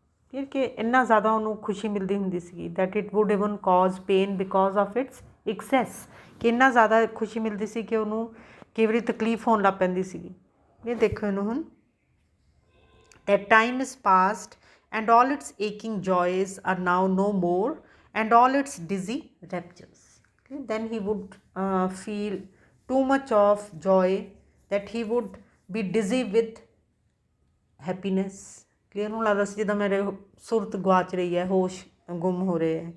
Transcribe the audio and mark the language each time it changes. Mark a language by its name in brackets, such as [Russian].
[Punjabi] ਠੀਕ ਕਿ ਇੰਨਾ ਜ਼ਿਆਦਾ ਉਹਨੂੰ ਖੁਸ਼ੀ ਮਿਲਦੀ ਹੁੰਦੀ ਸੀਗੀ [English] that it would even cause pain because of its excess, [Punjabi] ਕਿ ਇੰਨਾ ਜ਼ਿਆਦਾ ਖੁਸ਼ੀ ਮਿਲਦੀ ਸੀ ਕਿ ਉਹਨੂੰ ਕਈ ਵਾਰੀ ਤਕਲੀਫ ਹੋਣ ਲੱਗ ਪੈਂਦੀ ਸੀਗੀ। ਇਹ ਦੇਖੋ ਇਹਨੂੰ ਹੁਣ [English] that time is past and all its aching joys are now no more and all its dizzy raptures। okay, then he would feel too much of joy that he would be dizzy with happiness। [Punjabi] Clear, ਹੁਣ ਲੱਗਦਾ ਸੀ ਜਿੱਦਾਂ ਮੇਰੇ ਸੁਰਤ ਗਵਾਚ ਰਹੀ ਹੈ, ਹੋਸ਼ ਗੁੰਮ ਹੋ ਰਹੇ ਹੈ।